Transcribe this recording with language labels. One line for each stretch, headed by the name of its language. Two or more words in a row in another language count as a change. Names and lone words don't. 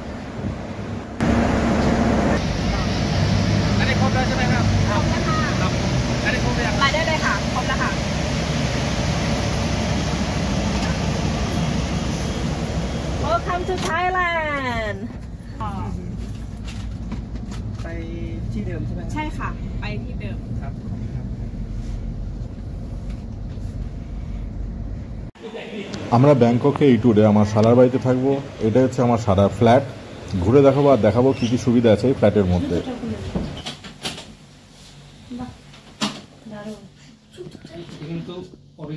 English: Welcome to Thailand
Thai: ไปที่เดิมใช่ไหม ใช่ค่ะ ไปที่เดิม ครับ
Bangla: আমরা ব্যাংককে এই ট্যুরে আমার শালার বাড়িতে থাকবো। এটা হচ্ছে আমার শালার ফ্ল্যাট। ঘুরে দেখাবো আর দেখাবো কী কী সুবিধা আছে এই ফ্ল্যাটের মধ্যে। কিন্তু অরিজিনাল